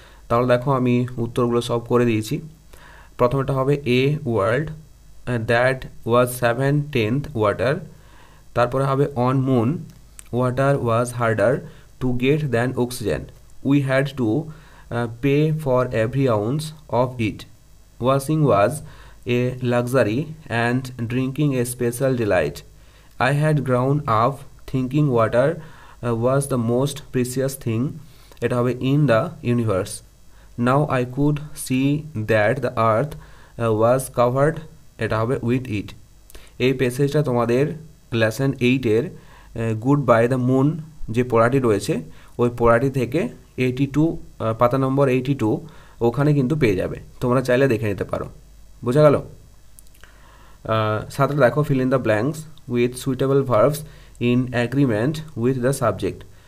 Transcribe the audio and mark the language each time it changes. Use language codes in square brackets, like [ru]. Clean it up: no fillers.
[bn] তাহলে দেখো আমি উত্তরগুলো সব করে দিয়েছি। প্রথমেটা হবে [en] A world that was 7/10 water. [bn] তারপরে হবে [en] On moon water was harder to get than oxygen, we had to pay for every ounce of it. Washing was a luxury and drinking a special delight. I had grown up thinking water was the most precious thing in the universe. Now I could see that the earth was covered with it. [bn] এই প্যাসেজটা তোমাদের lesson 8-এর good bye the moon যে পড়াটি রয়েছে ওই পড়াটি থেকে 82 পাতা নম্বর 82 ওখানে কিন্তু পেয়ে যাবে, তোমরা চাইলে দেখে নিতে পারো। বোঝা গেল? সাথে দেখো [en] Fill in the blanks with suitable verbs in agreement with the subject.